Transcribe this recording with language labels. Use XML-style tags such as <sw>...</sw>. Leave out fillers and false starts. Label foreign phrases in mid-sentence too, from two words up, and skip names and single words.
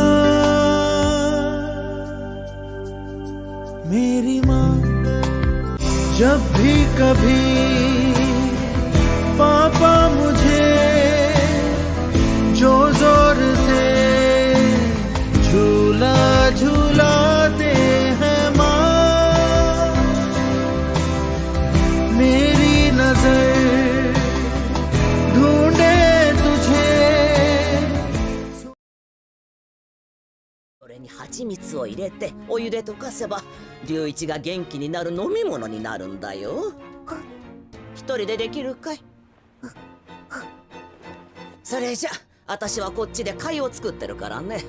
<hi>मेरी माँ जब भी कभी पापा मुझे जो जोर से झूला झूलाते हैं माँ, मेरी नजर ढूंढे तुझे।</hi> <ja>それに蜂蜜を入れてお湯で溶かせば龍一が元気になる飲み物になるんだよ。一人でできるかい？それじゃ私はこっちで貝を作ってるからね。</ja>